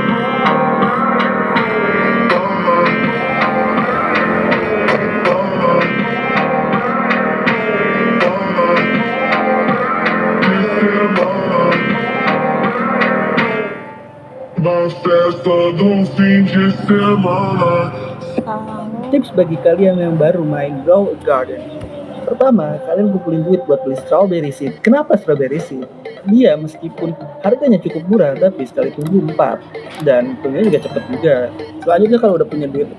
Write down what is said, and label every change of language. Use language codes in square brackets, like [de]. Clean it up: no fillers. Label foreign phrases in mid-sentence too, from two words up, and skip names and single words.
[pt] Na festa do fim de semana. [id] Tips bagi kalian yang baru main Grow a Garden. Pertama, kalian kumpulin duit buat beli [en] strawberry seed. [id] Kenapa [en] strawberry seed? [id] Dia meskipun harganya cukup murah, tapi sekali tumbuh 4. Dan tumbuhnya juga cepet juga. Selanjutnya kalau udah punya duit,